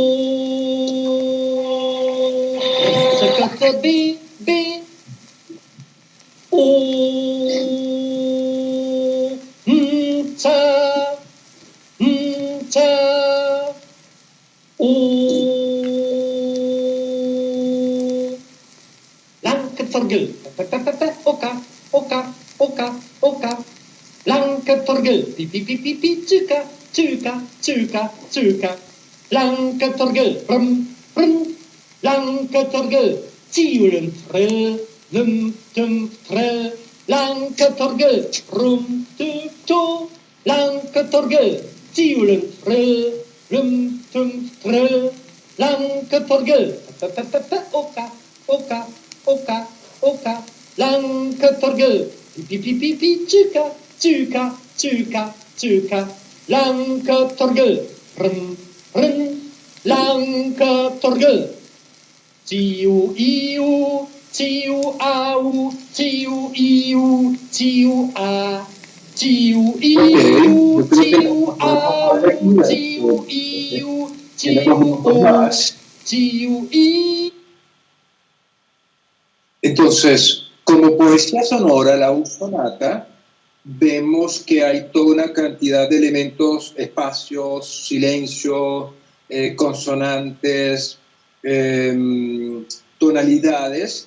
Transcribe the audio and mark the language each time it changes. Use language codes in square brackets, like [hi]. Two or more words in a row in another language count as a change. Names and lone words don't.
[es] B, B, O, ta, ta, O, Langketvergel, oka, oka. Blanketorgel, pi pi pi pi pi, tjuka, tjuka, tjuka, tjuka. Blanketorgel, brum, brum. Blanketorgel, tjulen trell, lum, tum, trell. Blanketorgel, rum, tum, to. Blanketorgel, tjulen trell, lum, tum, trell. Blanketorgel, pa pa pa pa, oka, oka, oka, oka. Blanketorgel, pi pi pi pi, tjuka, tjuka, tjuka, tjuka. Blanketorgel, brum, brum. Blanketorgel. Tiu iu, tiu au, tiu iu, tiu a. Tiu iu, yo creo que tiu vamos a ver au, aquí, tiu iu, tenemos tiu minutos o, más. tiu i. Entonces, como poesía sonora, la sonata, vemos que hay toda una cantidad de elementos, espacios, silencios, consonantes, tonalidades.